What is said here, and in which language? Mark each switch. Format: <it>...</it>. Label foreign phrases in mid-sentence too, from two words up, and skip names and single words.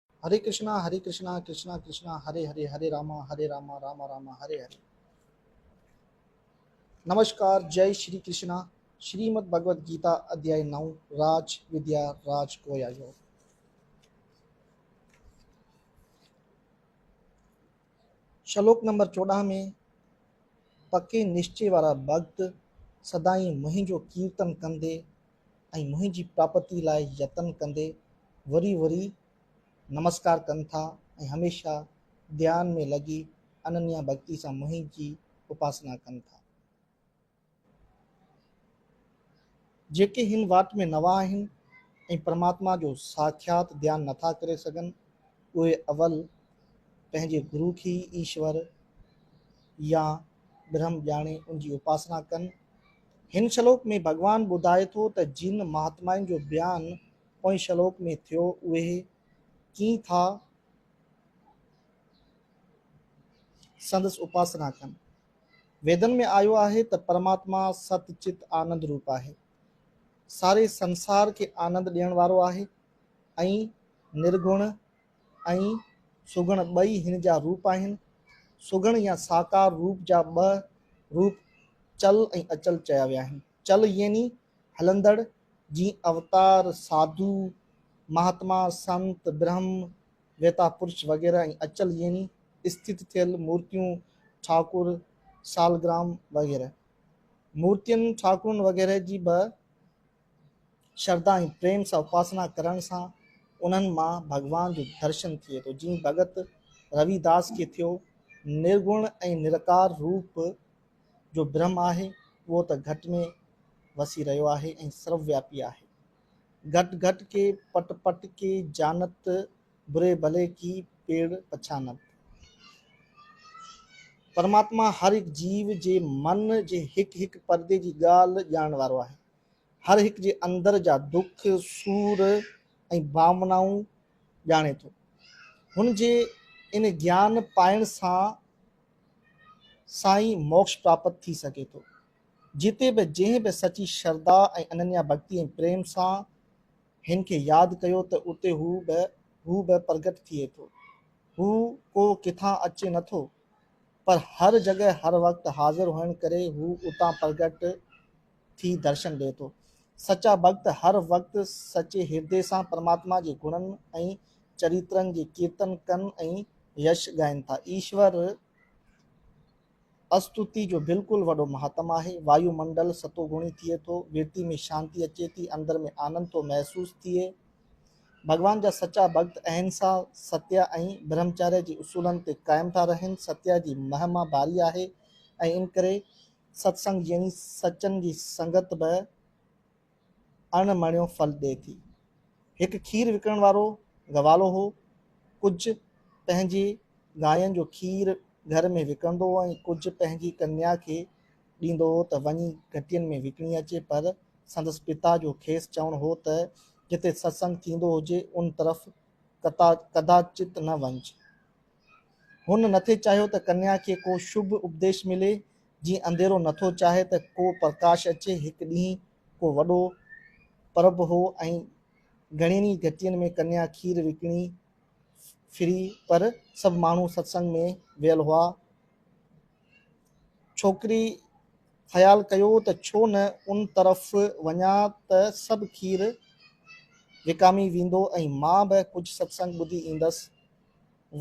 <hi>हरे कृष्णा कृष्णा कृष्णा हरे हरे हरे रामा रामा रामा हरे हरे। नमस्कार, जय श्री कृष्णा। श्रीमद् भगवद गीता अध्याय 9 राज विद्या राज कोया योग।</hi> <sd>श्लोक नंबर 14 में पक्के निश्चय वारा भक्त सदाई मुहिंजो कीर्तन कंदे ऐं मुहिंजी प्राप्ति लाइ यतन कंदे वरी वरी नमस्कार कनि था ऐं हमेशा ध्यान में लगी अनन्या भक्ति सां मुहिंजी उपासना कनि था। जेके हिन वाट में नवा आहिनि ऐं परमात्मा जो साक्षात ध्यान नथा करे सघनि, उहे अवल पंहिंजे गुरु खे ईश्वर या ब्रह्म ॼाणे उनजी उपासना कनि। हिन श्लोक में भगवान ॿुधाए थो त जिन महात्माउनि जो बयानु पोइ श्लोक में थियो उहे कीअं था संदसि उपासना कनि। वेदन में आयो आहे त परमात्मा सतचित आनंद रूप आहे, सारे संसार के आनंद ॾियण वारो आहे ऐं निर्गुण ऐं सुगुण ॿई हिन जा रूप आहिनि। सुगुण या साकार रूप जा ॿ रूप चल ऐं अचल चया विया आहिनि। चल यानी हलंदड़, जीअं अवतार, साधु, महात्मा, संत, ब्रह्म, वेता पुरुष वग़ैरह, ऐं अचल यानी स्थित थियल मूर्तियूं, ठाकुर, सालग्राम वग़ैरह। मूर्तियुनि, ठाकुरनि वग़ैरह जी बि श्रद्धा ऐं प्रेम सां उपासना करण सां उन्हनि मां भगवान जो दर्शन थिए थो। जीअं भगत रविदास खे थियो, निर्गुण ऐं निराकार रूप जो ब्रह्म आहे उहो त घट में वसी रहियो आहे ऐं सर्वव्यापी आहे।</sd> <hi>घट घट के पट पट के जानत, बुरे भले की पेड़ पछानत।</hi> <sd>परमात्मा हर एक जीव जे मन जे हिक हिक पर्दे जी ॻाल्हि ॼाणण वारो आहे। हर हिक जे अंदर जा दुख, सूर ऐं भावनाऊं ॼाणे थो। हुन जे इन ज्ञान पाइण सां साईं मोक्ष प्राप्त थी सके थो। जिते बि जंहिं बि सची श्रद्धा ऐं अनन्या भक्ति ऐं प्रेम सां हिन खे यादि कयो त उते हू बि प्रगट थिए थो। हू को किथां अचे नथो, पर हर जगह हर वक़्तु हाज़िर हुअण करे हू उतां प्रगट थी दर्शन ॾिए थो। सच्चा भक्त हर वक़्तु सचे हृदय सां परमात्मा जे गुणनि ऐं चरित्रनि जे कीर्तन कनि ऐं यश ॻाइनि था। ईश्वर स्तुति जो बिल्कुलु वॾो महात्म आहे। वायुमंडल सतोगुणी थिए थो, विरती में शांति अचे थी, अंदर में आनंद थो महसूस थिए। भगवान जा सच्चा भक्त अहिंसा, सत्य ऐं ब्रह्मचर्य जी उसूलनि ते क़ाइम था रहनि। सत्य जी महिमा भारी आहे ऐं इन करे सत्संग यानी सचनि जी संगत बि अणमणियो फल ॾिए थी। हिकु खीर विकिणण वारो गवालो हो। कुझु पंहिंजे गांयुनि जो खीर घर में विकिणंदो हो ऐं कुझु पंहिंजी कन्या खे ॾींदो हो त वञी घटियुनि में विकिणी अचे। पर संदसि पिता जो खेसि चवणु हो त जिते सत्संग थींदो हुजे उन तरफ़ कदाचित न वञिजे। हुन नथे चाहियो त कन्या खे को शुभ उपदेश मिले, जीअं अंधेरो नथो चाहे त को प्रकाश अचे। हिकु ॾींहुं को वॾो परब हो ऐं घणियुनि घटियुनि में कन्या खीर विकिणी फिरी, पर सभु माण्हू सत्संग में वियल हुआ। छोकिरी ख़्यालु कयो त छो न उन तरफ़ वञा त सभु खीर विकामी वेंदो ऐं मां बि कुझु सत्संग ॿुधी ईंदसि।</sd>